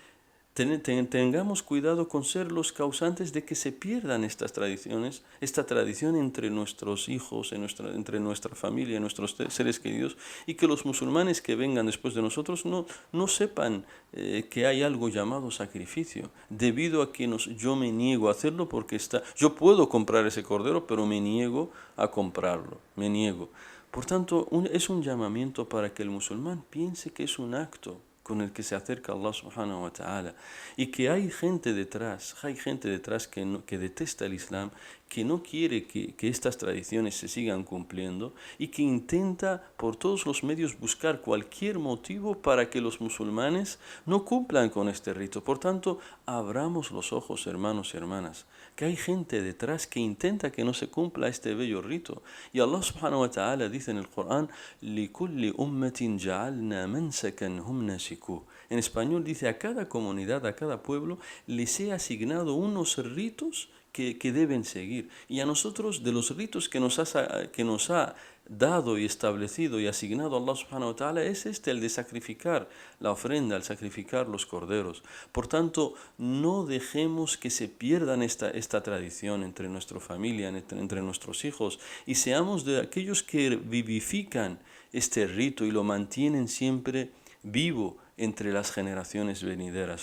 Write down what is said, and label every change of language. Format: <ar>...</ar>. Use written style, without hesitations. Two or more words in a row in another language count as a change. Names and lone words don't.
<es>tengamos cuidado con ser los causantes de que se pierdan estas tradiciones, esta tradición entre nuestros hijos, entre nuestra familia, nuestros seres queridos, y que los musulmanes que vengan después de nosotros no sepan que hay algo llamado sacrificio, debido a que yo me niego a hacerlo porque yo puedo comprar ese cordero, pero me niego a comprarlo, me niego. Por tanto, es un llamamiento para que el musulmán piense que es un acto con el que se acerca a</es> <ar>الله سبحانه وتعالى,</ar> <es>y que hay gente detrás que detesta el Islam, que no quiere que estas tradiciones se sigan cumpliendo y que intenta por todos los medios buscar cualquier motivo para que los musulmanes no cumplan con este rito. Por tanto, abramos los ojos, hermanos y hermanas, que hay gente detrás que intenta que no se cumpla este bello rito. Y</es> <ar>الله سبحانه وتعالى</ar> <es>dice en el Corán:</es> <ar>لِكُلِّ أُمَّةٍ جَعَلْنَا مَنْسَكًا هُمْ نَاسِكُوهُ.</ar> <es>En español dice: a cada comunidad, a cada pueblo, les he asignado unos ritos que deben seguir. Y a nosotros, de los ritos que nos ha dado y establecido y asignado</es> <ar>الله سبحانه وتعالى,</ar> <es>es el de sacrificar la ofrenda, el sacrificar los corderos. Por tanto, no dejemos que se pierdan esta tradición entre nuestra familia, entre nuestros hijos, y seamos de aquellos que vivifican este rito y lo mantienen siempre vivo entre las generaciones venideras.</es>